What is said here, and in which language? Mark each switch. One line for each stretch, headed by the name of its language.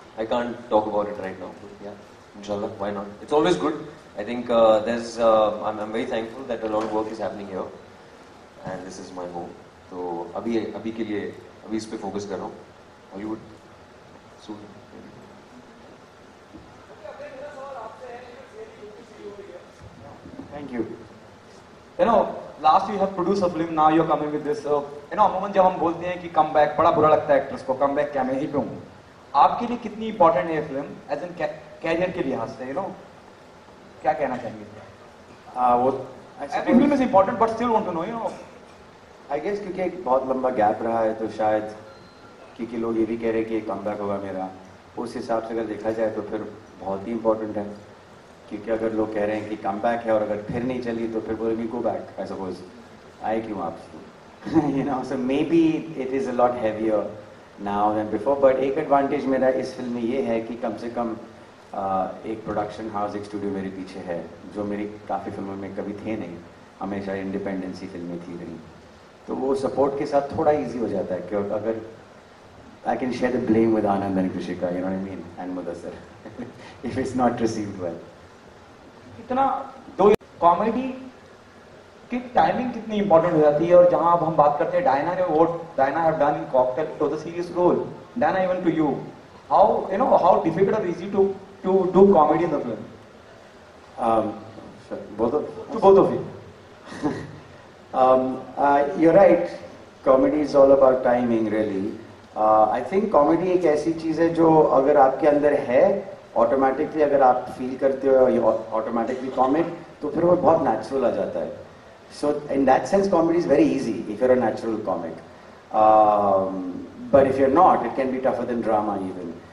English: I can't talk about it right now, but yeah, inshallah, why not? It's always good. I think I'm very thankful that a lot of work is happening here, and this is my home.
Hindi: So अभी के लिए इस पे focus कर रहा हूँ.
English: Hollywood soon. Thank you. You know, last you have produced a film, now you're coming with this.
Hindi: You know, अमूमन जब हम बोलते हैं कि कम बैक, बड़ा बुरा लगता है एक्ट्रेस को, कम बैक क्या मैं यहीं पे हूँ. आपके लिए कितनी इंपॉर्टेंट है ये फिल्म एज एन कैरियर के लिहाज से? यू नो, क्या कहना चाहेंगे? वो
English: Every film is important but still want to know, you know.
Hindi: I guess क्योंकि एक बहुत लंबा गैप रहा है तो शायद क्योंकि लोग ये भी कह रहे हैं कि कम बैक होगा मेरा, उस हिसाब से अगर देखा जाए तो फिर बहुत ही इंपॉर्टेंट है. क्योंकि अगर लोग कह रहे हैं कि कम बैक है और अगर फिर नहीं चली तो फिर बोलेंगे गो बैक.
English: I suppose
Hindi: आए क्यों आप?
English: You know, so maybe it is a lot heavier now than before.
Hindi: But एक एडवांटेज मेरा इस फिल्म में ये है कि कम से कम एक प्रोडक्शन हाउस, एक स्टूडियो मेरे पीछे है, जो मेरी काफ़ी फिल्मों में कभी थे नहीं. हमेशा इंडिपेंडेंसी फिल्में थी नहीं, तो वो सपोर्ट के साथ थोड़ा ईजी हो जाता है. क्योंकि अगर
English: I can share the blame with Anand and Krishika, you know what I mean, and Mudassar, if it's not received well.
Hindi: इतना दो कॉमेडी की टाइमिंग कितनी इंपॉर्टेंट हो जाती है. और जहां अब हम बात करते हैं डायना ने, वो Diana
English: Have done in Cocktail, it was a serious role. Diana, even to you, how, you know, how difficult और easy to do comedy in the film? both of you. You're right, comedy is all about timing really. I think
Hindi: comedy एक ऐसी चीज है जो अगर आपके अंदर है, ऑटोमेटिकली अगर आप फील करते हो ऑटोमेटिकली कॉमिक, तो फिर वो बहुत नेचुरल आ जाता है.
English: So in that sense comedy is very easy if you're a natural comic. But if you're not, it can be tougher than drama even.